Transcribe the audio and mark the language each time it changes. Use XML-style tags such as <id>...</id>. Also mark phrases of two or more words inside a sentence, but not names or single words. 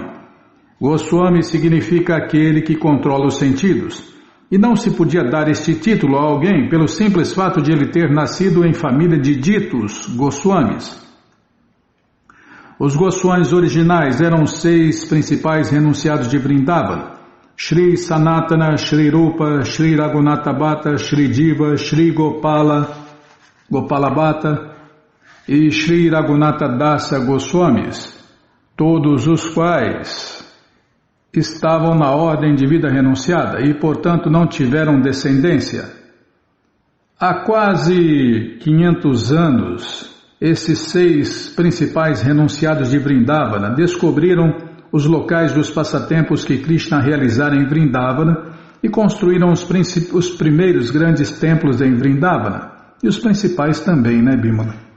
<pt>Goswami significa aquele que controla os sentidos, e não se podia dar este título a alguém pelo simples fato de ele ter nascido em família de ditos Goswamis. Os Goswamis originais eram os 6 principais renunciados de Vrindavana: Shri Sanatana, Shri Rupa, Shri Raghunatha Bhatta, Shri Jiva, Shri Gopala Bhatta e Shri Raghunatha Dasa Goswamis, todos os quais estavam na ordem de vida renunciada e, portanto, não tiveram descendência. Há quase 500 anos, esses 6 principais renunciados de Vrindavana descobriram os locais dos passatempos que Krishna realizara em Vrindavana e construíram os primeiros grandes templos em Vrindavana, e os principais também, né, Bimala?</pt>